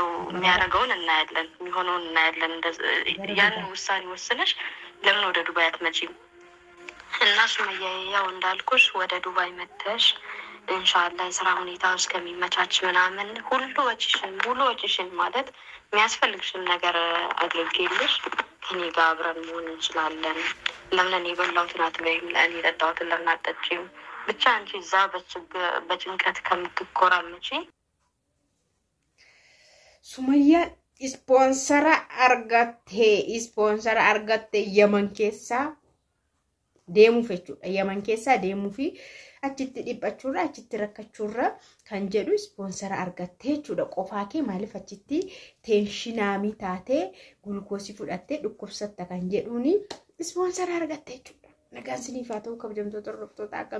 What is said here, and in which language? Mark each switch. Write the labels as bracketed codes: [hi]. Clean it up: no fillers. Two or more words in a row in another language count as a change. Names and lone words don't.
[am] የሚያደርገውን እናያለን የሚሆነውን እናያለን ያን ውሳኔ ወስነሽ ለምን ወደ ዱባይ አትመጪም እና ሱመያ ያው እንዳልኩሽ ወደ ዱባይ መተሽ ኢንሻአላህ የስራ ሁኔታ እስከሚመቻች ምናምን ሁሉ ወጪሽን ማለት የሚያስፈልግሽን ነገር አድርጌልሽ ከኔ ጋር አብረን መሆን እንችላለን ለምን እኔ በላሁትን አትበይም ለእኔ የጠጣሁትን ለምን አትጠጪም ብቻ አንቺ እዛ በጭንቀት ከምትኮራመጪ [om] ሱመያ ስፖንሰር argatte Yaman keessa deemu fechuudha Yaman keessa deemu fi achitti dhiphachuurra achitti rakkachuurra kan jedhu sponsor argatte jechuudha qofaa kee maaliif achitti tenshinaamii taatee gulkoosii fudhattee dhukkubsatta kan jedhuuni sponsor argatte jechuudha nagaan siniif haa ta'u kabajamtoota hordoftoota akkam